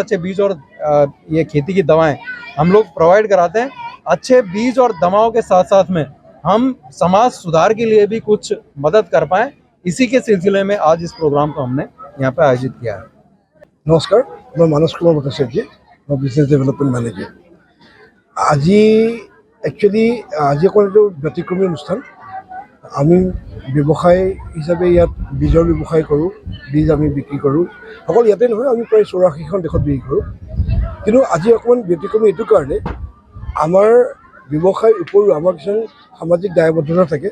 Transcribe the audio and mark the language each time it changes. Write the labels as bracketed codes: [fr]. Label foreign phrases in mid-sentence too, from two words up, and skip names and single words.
[hi] अच्छे बीज और ये खेती की दवाएं हम लोग प्रोवाइड कराते हैं। अच्छे बीज और दवाओं के साथ साथ में हम समाज सुधार के लिए भी कुछ मदद कर पाएं। इसी के सिलसिले में आज इस प्रोग्राम को हमने यहाँ पे आयोजित किया है। नमस्कार, मैं मानस कुमार भट्टाचार्य, मैं [en] business development manager. [as] আজি একচুৱেলি আজি অকল এইটো ব্যতিক্ৰমী অনুষ্ঠান। আমি ব্যৱসায় হিচাপে ইয়াত বীজৰ ব্যৱসায় কৰোঁ, বীজ আমি বিক্ৰী কৰোঁ। অকল ইয়াতে নহয়, আমি প্ৰায় 84খন দেশত বিক্ৰী কৰোঁ। কিন্তু আজি অকণমান ব্যতিক্ৰমী এইটো কাৰণে আমাৰ ব্যৱসায়ৰ উপৰিও আমাৰ কিছুমান সামাজিক দায়বদ্ধতা থাকে।